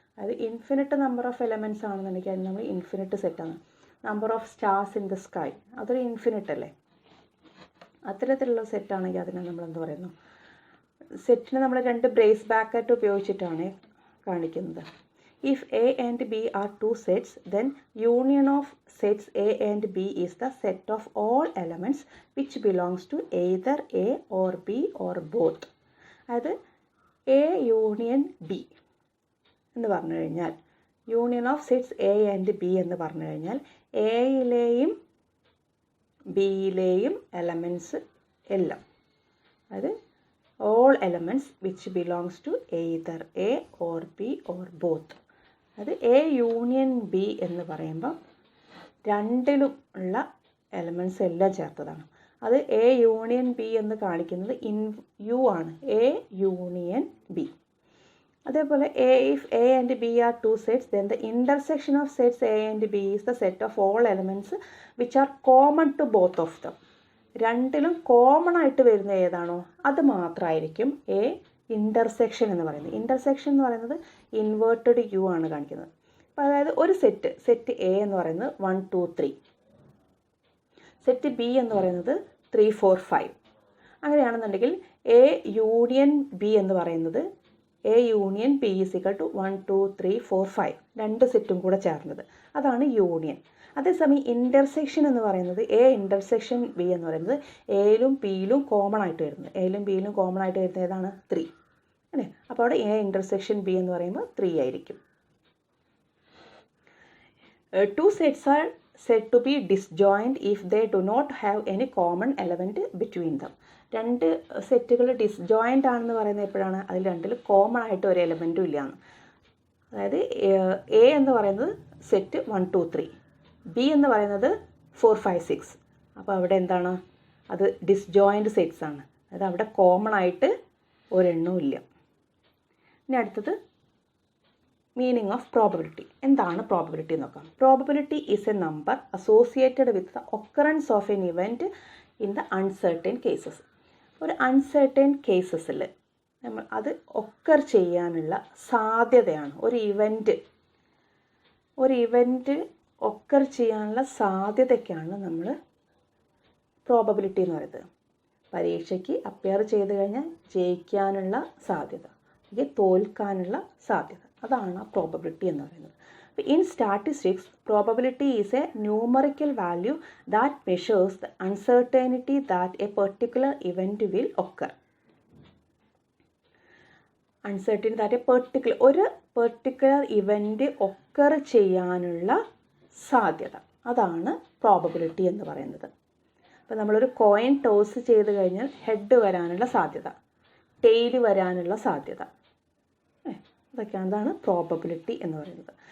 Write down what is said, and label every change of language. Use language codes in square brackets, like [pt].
[ml] അത് infinite number of elements ആണെന്നുണ്ടെങ്കിൽ അത് നമ്മൾ ഇൻഫിനിറ്റ് സെറ്റാണ്. [en] number of stars in the sky, [ml] അതൊരു ഇൻഫിനിറ്റ് അല്ലേ. അത്തരത്തിലുള്ള സെറ്റാണെങ്കിൽ അതിനെ നമ്മൾ എന്ത് പറയുന്നു, സെറ്റിന് നമ്മൾ 2 ബ്രേസ് ബ്രാക്കറ്റ് ഉപയോഗിച്ചിട്ടാണ് കാണിക്കുന്നത്. [en] If A and B are 2 sets, then union of sets A and B is the set of all elements which belongs to either A or B or both. [ml] അതായത് A യൂണിയൻ B എന്ന് പറഞ്ഞു കഴിഞ്ഞാൽ, union of sets A and B എന്ന് പറഞ്ഞു കഴിഞ്ഞാൽ എയിലെയും ബിയിലെയും elements എല്ലാം അതായത് [en] all elements which belongs to either A or B or both. [ml] അത് A യൂണിയൻ B എന്ന് പറയുമ്പോൾ രണ്ടിലും ഉള്ള എലമെൻറ്റ്സ് എല്ലാം ചേർത്തതാണ്. അത് A യൂണിയൻ B എന്ന് കാണിക്കുന്നത് യു ആണ്, A യൂണിയൻ B. അതേപോലെ [en] if A and B are two sets, then the intersection of sets A and B is the set of all elements which are common to both of them. [ml] രണ്ടിലും common ആയിട്ട് വരുന്ന ഏതാണോ അത് മാത്രമായിരിക്കും A intersection എന്ന് പറയുന്നത്. Intersection എന്ന് പറയുന്നത് ഇൻവേർട്ടഡ് യു ആണ് കാണിക്കുന്നത്. അപ്പോൾ അതായത് ഒരു സെറ്റ് എ എന്ന് പറയുന്നത് 1 2 3, സെറ്റ് ബി എന്ന് പറയുന്നത് 3 4 5. അങ്ങനെയാണെന്നുണ്ടെങ്കിൽ എ യൂണിയൻ ബി എന്ന് പറയുന്നത് [en] A union B is equal to [ml] 1 2 3 4 5, രണ്ട് സെറ്റും കൂടെ ചേർന്നത്, അതാണ് യൂണിയൻ. അതേസമയം ഇൻ്റർസെക്ഷൻ എന്ന് പറയുന്നത് എ ഇൻ്റർസെക്ഷൻ ബി എന്ന് പറയുന്നത് എയിലും ബിയിലും കോമൺ ആയിട്ട് വരുന്നത്, എയിലും ബിയിലും കോമൺ ആയിട്ട് വരുന്നത് ഏതാണ് 3 അല്ലേ. അപ്പോൾ അവിടെ എ ഇൻ്റർസെക്ഷൻ ബി എന്ന് പറയുമ്പോൾ 3 ആയിരിക്കും. [en] Two sets are said to be disjoint if they do not have any common element between them. [ml] രണ്ട് സെറ്റുകൾ ഡിസ്ജോയിൻ്റ് ആണെന്ന് പറയുന്നത് എപ്പോഴാണ്? അതിൽ രണ്ടിൽ കോമൺ ആയിട്ട് ഒരു എലമെൻറ്റും ഇല്ലയെന്ന്. അതായത് എ എന്ന് പറയുന്നത് സെറ്റ് 1 2 3, ബി എന്ന് പറയുന്നത് 4 5 6. അപ്പോൾ അവിടെ എന്താണ്? അത് ഡിസ്ജോയിൻ്റ് സെറ്റ്സ് ആണ്. അതായത് അവിടെ കോമൺ ആയിട്ട് ഒരെണ്ണവും ഇല്ല. ഇനി അടുത്തത് മീനിങ് ഓഫ് പ്രോബബിലിറ്റി. എന്താണ് പ്രോബബിലിറ്റി എന്ന് നോക്കാം. [en] Probability is a number associated with the occurrence of an event in the uncertain cases. [ml] ഒരു അൺസർട്ടൻ കേസസിൽ നമ്മൾ അത് ഒക്കർ ചെയ്യാനുള്ള സാധ്യതയാണ്. ഒരു ഇവൻറ്റ് ഒക്കർ ചെയ്യാനുള്ള സാധ്യതയ്ക്കാണ് നമ്മൾ പ്രോബബിലിറ്റി എന്ന് പറയുന്നത്. പരീക്ഷയ്ക്ക് അപ്പിയർ ചെയ്ത് കഴിഞ്ഞാൽ ജയിക്കാനുള്ള സാധ്യത, അല്ലെങ്കിൽ തോൽക്കാനുള്ള സാധ്യത, അതാണ് പ്രോബബിലിറ്റി എന്ന് പറയുന്നത്. [en] In statistics, probability is a numerical value that measures the uncertainty that a particular event will occur. Uncertainty that [ml] ഒരു പെർട്ടിക്കുലർ ഇവൻറ്റ് ഒക്കർ ചെയ്യാനുള്ള സാധ്യത, അതാണ് പ്രോബബിലിറ്റി എന്ന് പറയുന്നത്. അപ്പോൾ നമ്മളൊരു കോയിൻ ടോസ് ചെയ്ത് കഴിഞ്ഞാൽ ഹെഡ് വരാനുള്ള സാധ്യത, ടെയിൽ വരാനുള്ള സാധ്യത, അതാണ് പ്രോബബിലിറ്റി എന്ന് പറയുന്നത്.